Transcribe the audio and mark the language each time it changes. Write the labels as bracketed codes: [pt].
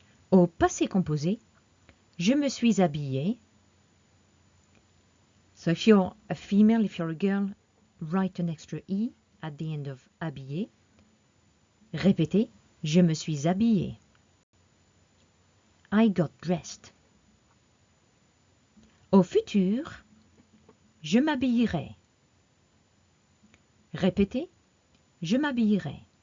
[fr] Au passé composé, je me suis habillée. [en] So if you're a female, if you're a girl, write an extra E at the end of habillé. [fr] Répétez, je me suis habillée. [en] I got dressed. [fr] Au futur, je m'habillerai. Répétez, je m'habillerai.